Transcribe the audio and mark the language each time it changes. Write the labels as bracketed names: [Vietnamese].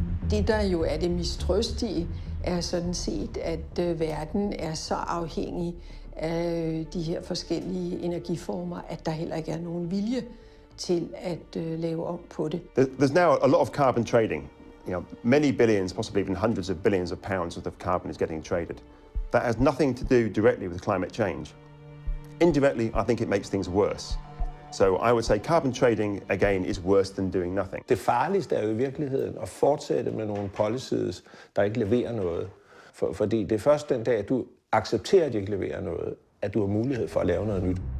[Danish] Det, der jo er det mistrøstige, er sådan set, at verden er så afhængig af de her forskellige energiformer, at der heller ikke er nogen vilje til at lave om på det. [English] There's now a lot of carbon trading. Many billions, possibly even hundreds of billions of pounds worth of carbon is getting traded. That has nothing to do directly with climate change. Indirectly, I think it makes things worse. So I would say carbon trading, again, is worse than doing nothing. [Danish] Det farligste er jo i virkeligheden at fortsætte med nogle policies, der ikke leverer noget. Fordi det er først den dag, at du accepterer, at de ikke leverer noget, at du har mulighed for at lave noget nyt.